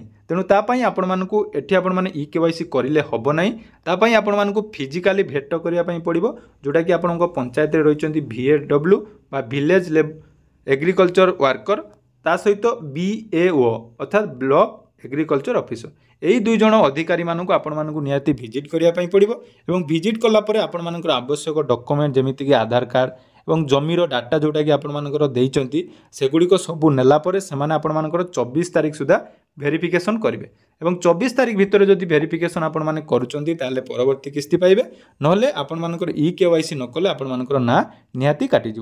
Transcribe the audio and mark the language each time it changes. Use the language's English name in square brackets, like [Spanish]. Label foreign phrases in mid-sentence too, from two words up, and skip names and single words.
[Odia] ତେଣୁ ତା ପାଇଁ ଆପଣମାନଙ୍କୁ ଏଠି ଆପଣମାନେ EKYC କରିଲେ ହେବ ନାହିଁ। ତା ପାଇଁ ଆପଣମାନଙ୍କୁ ଫିଜିକାଲି ଭେଟ କରିବା ପାଇଁ ପଡ଼ିବ, ଯେଉଁଟାକି ଆପଣଙ୍କ ପଞ୍ଚାୟତରେ ରହିଛନ୍ତି VAW ବା [English] village agriculture worker, [Odia] ତା ସହିତ BAO ଅର୍ଥାତ୍ [English] block agriculture officer. [Odia] ଏହି ଦୁଇ ଜଣ ଅଧିକାରୀମାନଙ୍କୁ ଆପଣମାନଙ୍କୁ ନିହାତି ଭିଜିଟ୍ କରିବା ପାଇଁ ପଡ଼ିବ ଏବଂ ଭିଜିଟ୍ କଲା ପରେ ଆପଣମାନଙ୍କର ଆବଶ୍ୟକ ଡକୁମେଣ୍ଟ ଯେମିତିକି ଆଧାର କାର୍ଡ଼ ଏବଂ ଜମିର ଡାଟା ଯେଉଁଟାକି ଆପଣମାନଙ୍କର ଦେଇଛନ୍ତି ସେଗୁଡ଼ିକ ସବୁ ନେଲା ପରେ ସେମାନେ ଆପଣମାନଙ୍କର 24 ତାରିଖ ସୁଦ୍ଧା ଭେରିଫିକେସନ୍ କରିବେ ଏବଂ 24 ତାରିଖ ଭିତରେ ଯଦି ଭେରିଫିକେସନ୍ ଆପଣମାନେ କରୁଛନ୍ତି ତାହେଲେ ପରବର୍ତ୍ତୀ କିସ୍ତି ପାଇବେ, ନହେଲେ ଆପଣମାନଙ୍କର EKYC ନ କଲେ ଆପଣମାନଙ୍କର ନାଁ ନିହାତି କାଟିଯିବ।